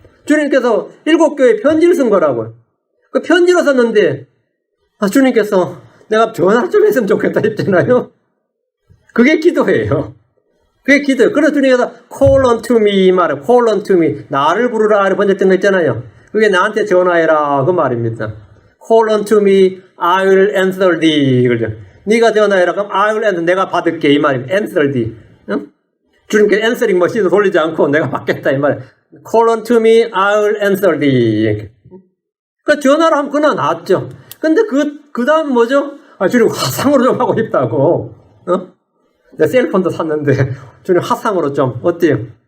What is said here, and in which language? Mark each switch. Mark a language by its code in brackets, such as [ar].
[ko] 주님께서 7교회에 편지를 쓴 거라고요. 그 편지로 썼는데 주님께서 내가 전화 좀 했으면 좋겠다 했잖아요. 그게 기도예요. 그게 기도예요. 그래서 주님께서 [en] call unto me [ko] 말이에요. [en] call unto me. [ko] 나를 부르라 이렇게 번역된 거 있잖아요. 그게 나한테 전화해라 그 말입니다. [en] call unto me, I will answer thee. [ko] 그죠? 네가 전화해라. 그럼 [en] I will answer. [ko] 내가 받을게 이 말입니다. [en] answer thee. [ko] 응? 주님께 answering 머신을 돌리지 않고 내가 받겠다 이 말이에요. [en] call unto me, I will answer thee. [ko] 그 전화로 하면 그나 낫죠. 근데 그 다음 뭐죠? 주님 화상으로 좀 하고 싶다고. 내 셀폰도 샀는데 주님 화상으로 좀 어때요?